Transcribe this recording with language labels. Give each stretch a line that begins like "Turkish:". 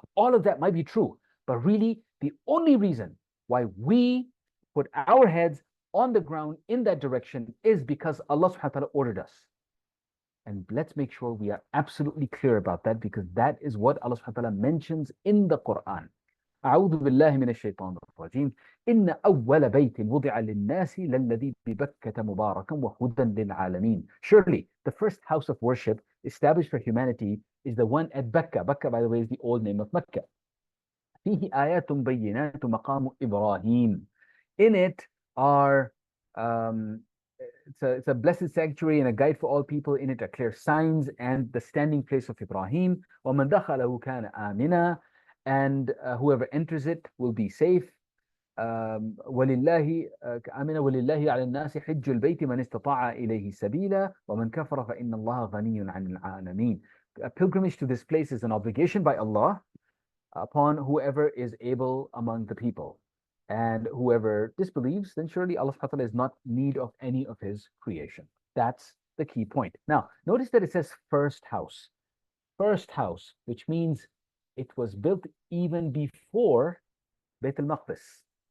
English: All of that might be true. But really, the only reason why we put our heads on the ground in that direction is because Allah subhanahu wa ta'ala ordered us. And let's make sure we are absolutely clear about that, because that is what Allah subhanahu wa ta'ala mentions in the Quran.
Arabic: أعوذ بالله من الشيطان الرجيم إن أول بيت وضع للناس للذي ببكة مباركا وهدى للعالمين.
English: Surely the first house of worship established for humanity is the one at Becca. Becca, by the way, is the old name of Mecca.
Arabic: فيه آيات بينات مقام إبراهيم.
English: In it are it's a blessed sanctuary and a guide for all people. In it are clear signs and the standing place of Ibrahim.
Arabic: وَمَنْ دَخَلَهُ كَانَ آمِنًا.
English: And whoever enters it will be safe.
Arabic: ولله آمن ولله على الناس حج البيت من استطاع إليه سبيلا ومن كفر فإن الله غني عن العالمين.
English: A pilgrimage to this place is an obligation by Allah upon whoever is able among the people. And whoever disbelieves, then surely Allah subhanahu wa ta'ala is not in need of any of his creation. That's the key point. Now, notice that it says first house, which means it was built even before Bayt al-Maqdis.